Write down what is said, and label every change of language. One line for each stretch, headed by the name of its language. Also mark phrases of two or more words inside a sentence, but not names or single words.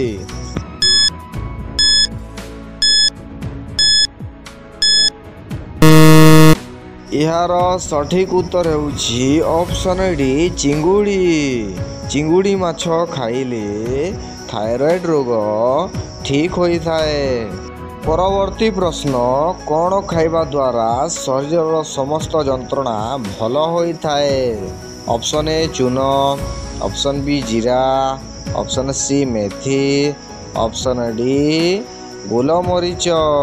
Odia: ୟାର ସଠିକ ଉତ୍ତର ହେଉଛି
English: option D
Odia: ଚିଙ୍ଗୁଡ଼ି। ଚିଙ୍ଗୁଡ଼ି ମାଛ ଖାଇଲେ ଥାଇରଏଡ ରୋଗ ଠିକ ହୋଇ ଥାଏ। ପରବର୍ତ୍ତୀ ପ୍ରଶ୍ନ, କ'ଣ ଖାଇବା ଦ୍ୱାରା ଶରୀରର ସମସ୍ତ ଯନ୍ତ୍ରଣା ଭଲ ହୋଇଥାଏ?
English: option A
Odia: ଚୂନ,
English: option B
Odia: ଜିରା,
English: option C
Odia: ମେଥି,
English: option D
Odia: ଗୋଲମରିଚ।